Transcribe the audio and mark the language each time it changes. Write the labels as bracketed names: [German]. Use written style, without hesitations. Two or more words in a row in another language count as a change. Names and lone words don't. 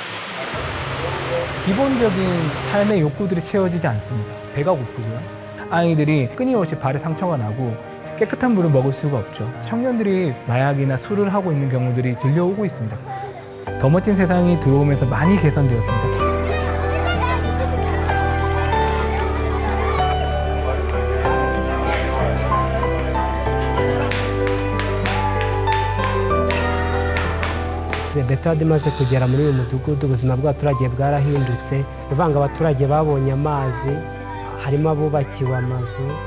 [Korean] 기본적인 삶의 욕구들이 채워지지 않습니다. 배가 고프고요. 아이들이 끊임없이 발에 상처가 나고 깨끗한 물을 먹을 수가 없죠. 청년들이 마약이나 술을 하고 있는 경우들이 들려오고 있습니다. 더 멋진 세상이 들어오면서 많이 개선되었습니다. [Kinyarwanda] leta yamaze kugera muri uyu mudugudu ubuzima bw'abaturage bwarahindutse ivanga abaturage babonye amazi harimo abubakiwe amazu